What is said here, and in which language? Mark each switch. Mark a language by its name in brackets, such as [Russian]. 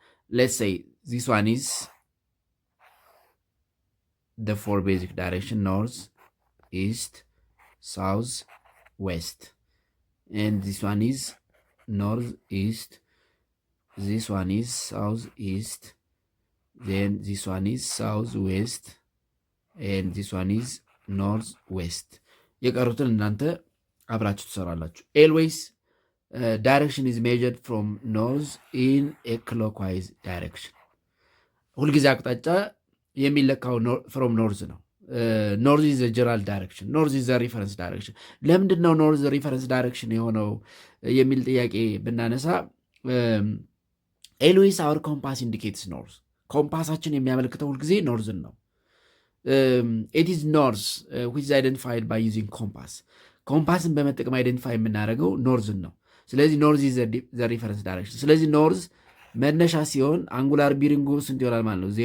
[English] ሌትስ ሴይ ዚስ ዋን ኢዝ the 4 basic direction north, east, south, west, and this one is north east, this one is south east, then this one is south west, and this one is north west. [Amharic] የቀሩትን እናንተ አብራችሁ ትሰራላችሁ። [English] always direction is measured from north in a clockwise direction. [Amharic] ሁልጊዜ አቅጣጫ የሚለካው ፍሮም ኖርዝ ነው። [English] ኖርዝ ኢዝ ጀነራል ዳይሬክሽን፣ ኖርዝ ኢዝ ሪፈረንስ ዳይሬክሽን። [Amharic] ለምንድን ነው ኖርዝ ሪፈረንስ ዳይሬክሽን የሆነው የሚል ጥያቄ ብናነሳ [English] ኤልዌይስ አወር ኮምፓስ ኢንዲኬትስ ኖርዝ፣ [Amharic] ኮምፓሳችን የሚያመለክተው ሁልጊዜ ኖርዝን ነው። [English] ኢት ኢዝ ኖርዝ ዊች ኢዝ አይደንቲፋይድ ባይ ዩዚንግ ኮምፓስ፣ [Amharic] ኮምፓስን በመጠቀም አይደንቲፋይ የምናደርገው ኖርዝን ነው። ስለዚህ [English] ኖርዝ ኢዝ ሪፈረንስ ዳይሬክሽን። [Amharic] ስለዚህ ኖርዝ መነሻ ሲሆን አንጉላር ቢሪንጉ ስንት ይሆናል ማለት ነው?